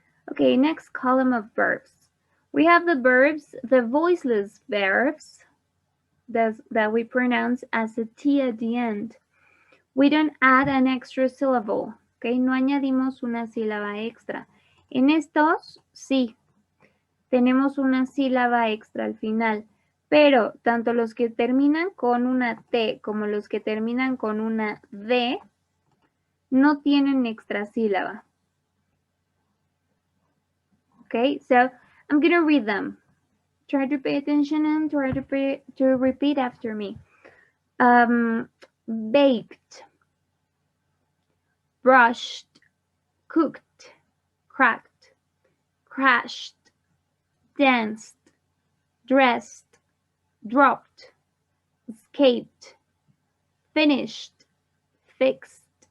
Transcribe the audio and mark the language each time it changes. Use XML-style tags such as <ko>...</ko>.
<en>Okay, next column of verbs. We have the verbs, the voiceless verbs that we pronounce as a T at the end. We don't add an extra syllable, okay?</en> <es>No añadimos una sílaba extra. En estos, sí, tenemos una sílaba extra al final, pero tanto los que terminan con una T como los que terminan con una D no tienen extra sílaba.</es> <en>Okay, so I'm going to read them. Try to pay attention and try to repeat after me. Baked, brushed, cooked, cracked, crashed, danced, dressed, dropped, escaped, finished, fixed,</en>